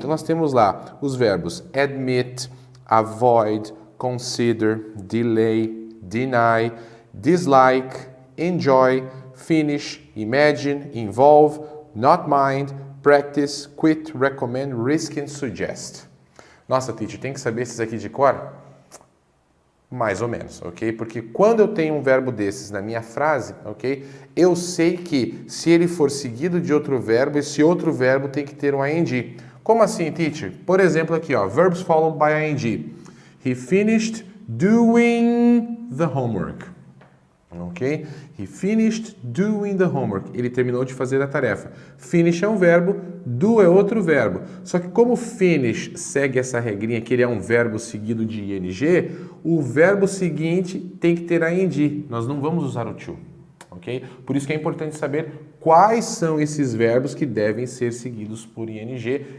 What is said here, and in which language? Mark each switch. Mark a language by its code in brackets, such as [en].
[pt] Então nós temos lá os verbos admit, avoid, consider, delay, deny, dislike, enjoy, finish, imagine, involve, not mind, practice, quit, recommend, risk and suggest. Nossa, teacher, tem que saber esses aqui de cor? Mais ou menos, ok? Porque quando eu tenho um verbo desses na minha frase, ok? Eu sei que se ele for seguido de outro verbo, esse outro verbo tem que ter um ing. Como assim, teacher? Por exemplo aqui, ó, [en] verbs followed by ing. He finished doing the homework. Ok? He finished doing the homework. [pt] Ele terminou de fazer a tarefa. Finish é um verbo, do é outro verbo. Só que como finish segue essa regrinha que ele é um verbo seguido de ing, o verbo seguinte tem que ter ing. Nós não vamos usar o to. Ok? Por isso que é importante saber quais são esses verbos que devem ser seguidos por ing.